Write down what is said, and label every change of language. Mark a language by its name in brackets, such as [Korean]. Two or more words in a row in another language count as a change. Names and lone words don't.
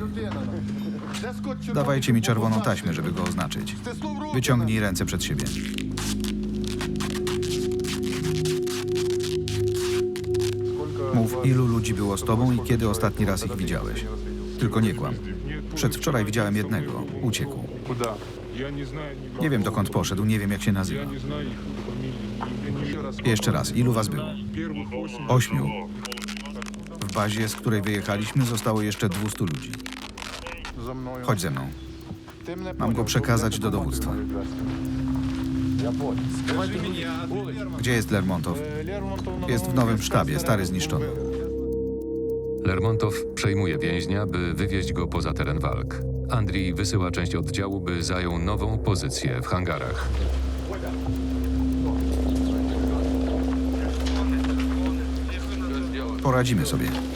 [Polish] Dawajcie mi czerwoną taśmę, żeby go oznaczyć. Wyciągnij ręce przed siebie. Mów, ilu ludzi było z tobą i kiedy ostatni raz ich widziałeś. Tylko nie kłam. Przedwczoraj widziałem jednego. Uciekł. [Russian] Куда? Я не знаю ни [Polish] Nie wiem, dokąd poszedł, nie wiem, jak się nazywa. [Russian] Я не знаю их фамилии. Еще раз. [Polish] Jeszcze raz, ilu was było? [Russian] Первых 8. [Polish] 8. W bazie, z której wyjechaliśmy, zostało jeszcze 200 ludzi. [Russian] За мной. [Polish] Chodź ze mną. [Russian] Ты меня [Polish] Mam go [Russian] понял, [Polish] przekazać [Russian] что [Polish] do [Russian] это [Polish] dowództwa. [Russian] Я понял. [Polish] Gdzie jest Lermontow? [Russian] Лермонтов [Polish] Jest w nowym sztabie, stary zniszczony. Lermontow przejmuje więźnia, by wywieźć go poza teren walk. Andrii wysyła część oddziału, by zajął nową pozycję w hangarach. Poradzimy sobie.